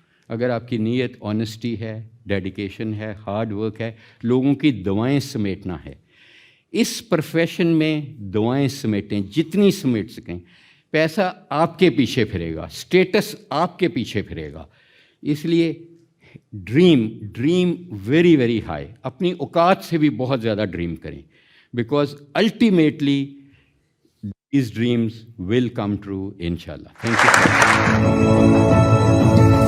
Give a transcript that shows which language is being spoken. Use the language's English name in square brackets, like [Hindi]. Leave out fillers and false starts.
[Urdu] اگر آپ کی نیت آنیسٹی ہے, ڈیڈیکیشن ہے, ہارڈ ورک ہے, لوگوں کی دعائیں سمیٹنا ہے. اس پروفیشن میں دعائیں سمیٹیں جتنی سمیٹ سکیں. پیسہ آپ کے پیچھے پھرے گا, اسٹیٹس آپ کے پیچھے پھرے گا. [English] اس لیے dream very very high. [Urdu] اپنی اوقات سے بھی بہت زیادہ ڈریم کریں, [English] Because ultimately these dreams will come true, inshallah. Thank you.